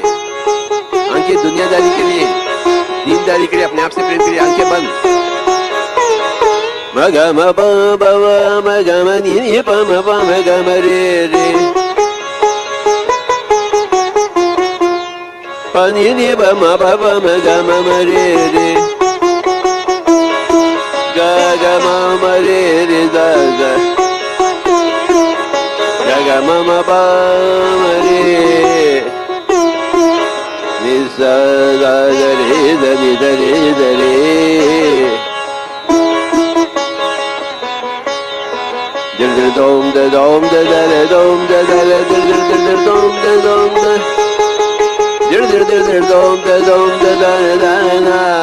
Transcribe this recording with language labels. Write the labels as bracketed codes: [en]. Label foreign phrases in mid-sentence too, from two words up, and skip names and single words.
[hi] आंखें दुनियादारी के लिए, दीनदारी के लिए अपने आप से प्रेम करिए। आंखें बंद। म ग म प ब व म ग म नि नि प म प म ग म रे रे प नि नि प म प प म ग म म रे रे ग ग म म रे रे द द ग ग म म प म रे नि स द द रे द नि द रे द रे dir dir dom de dom de de dom de de dir dir dir dir dom de dom de dir dir dir dir dom de dom de de de na